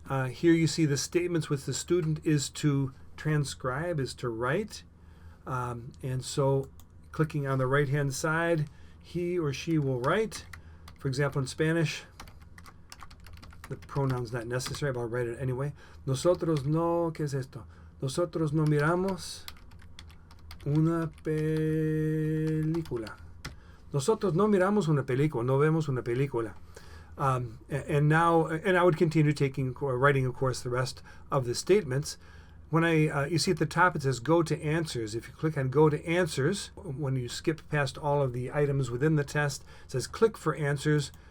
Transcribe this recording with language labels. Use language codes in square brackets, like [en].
[en] Here you see the statements which the student is to transcribe, is to write. And so clicking on the right hand side, he or she will write. For example, in Spanish, the pronoun's not necessary, but I'll write it anyway. [es] Nosotros no, ¿qué es esto? Nosotros no miramos una película. Nosotros no miramos una película. No vemos una película. [en] And I would continue writing, of course, the rest of the statements. When you see at the top it says Go to Answers. If you click on Go to Answers, when you skip past all of the items within the test, it says Click for Answers.